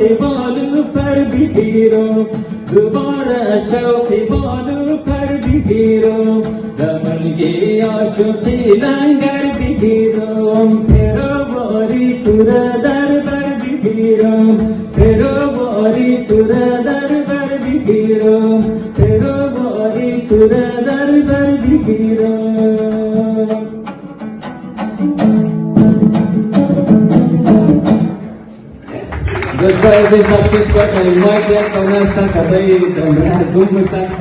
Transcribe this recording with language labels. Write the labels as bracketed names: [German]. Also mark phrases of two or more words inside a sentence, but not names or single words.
[Persian] بالو پر بگیرم دوباره شوق بالو پر بگیرم دملگی عاشقی لنگر بگیرم پیرواری تو را در بر بگیرم پیرواری تو را در بر بگیرم پیرواری تو را در بر بگیرم. [Spanish] Después de esta chispa, el Mike ya comienza a saber de